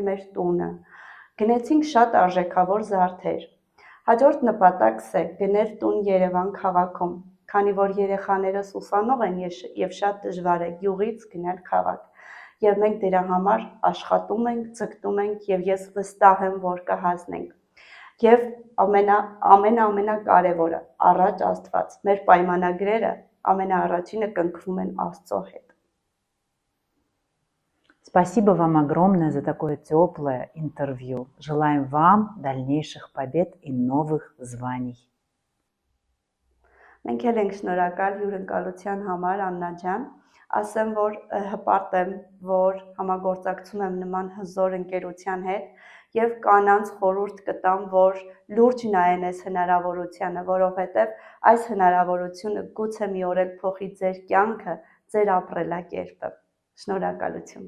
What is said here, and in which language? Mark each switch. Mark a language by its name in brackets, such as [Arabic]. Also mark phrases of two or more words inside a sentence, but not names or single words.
[Armenian] մեր տունը։ Գնեցինք շատ արժեքավոր զարդեր։ Հաջորդ նպատակս է գնել տուն Երևան քաղաքում, քանի որ երեխաներս ուսանող են եւ շատ դժվար է գյուղից գնել քաղաք։ Եվ մենք դրա համար աշխատում ենք, ձգտում ենք եւ ես վստահ եմ, որ կհասնենք։ Եվ ամենակարևորը առաջ Աստված։ Մեր պայմանագրերը ամենաառաջինը կնքվում են Աստծո հետ։ [Russian] Спасибо вам огромное за такое теплое интервью. Желаем вам дальнейших побед и новых званий. [Armenian] Մենք էլ ենք շնորհակալ հյուրընկալության համար, Աննա ջան։ Ասեմ, որ հպարտ եմ, որ համագործակցում եմ նման հզոր ընկերության հետ եւ կանանց խորհուրդ կտամ, որ լուրջ նայեն այս հնարավորությանը, որովհետեւ այս հնարավորությունը գուցե մի օր էլ փոխի ձեր կյանքը, ձեր ապրելակերպը։ Շնորհակալություն։